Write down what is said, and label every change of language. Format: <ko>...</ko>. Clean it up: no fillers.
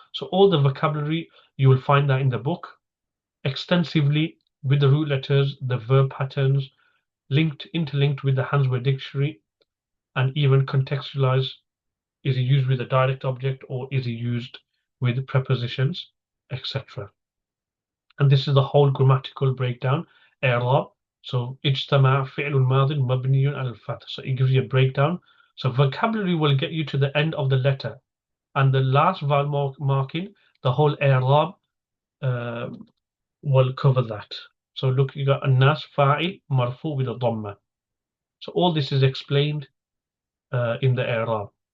<en>So all the vocabulary, you will find that in the book extensively, with the root letters, the verb patterns, interlinked with the Hansword dictionary, and even contextualized Is it used with a direct object or is it used with prepositions, etc.? And this is the whole grammatical breakdown.</en> <ar>إعراب.</ar> <en>So</en> <ar>اجتمع فعل ماض مبني على الفتح.</ar> <en>So it gives you a breakdown. So vocabulary will get you to the end of the letter. And the last vowel marking, the whole إعراب will cover that. So look, you got</en> <ar>الناس فاعل مرفوع</ar> <en>with a ضمة. So all this is explained in the إعراب.</en>